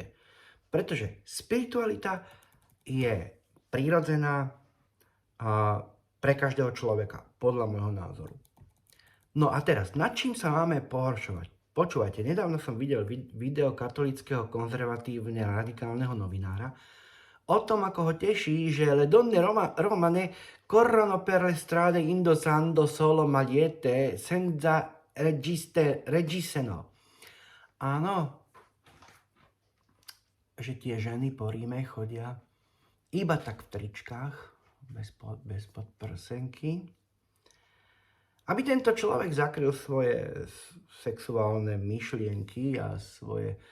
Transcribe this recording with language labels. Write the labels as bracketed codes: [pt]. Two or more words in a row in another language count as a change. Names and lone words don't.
[sk] Pretože spiritualita je prirodzená pre každého človeka, podľa môjho názoru. No a teraz, nad čím sa máme pohoršovať? Počúvajte, nedávno som videl video katolického konzervatívne radikálneho novinára o tom, ako ho teší, že [it] le donne romane corrono per le strade indossando solo magliette senza reggiseno. [sk] Áno, že tie ženy po Ríme chodia iba tak v tričkách, bez podprsenky, aby tento človek zakryl svoje sexuálne myšlienky a svoj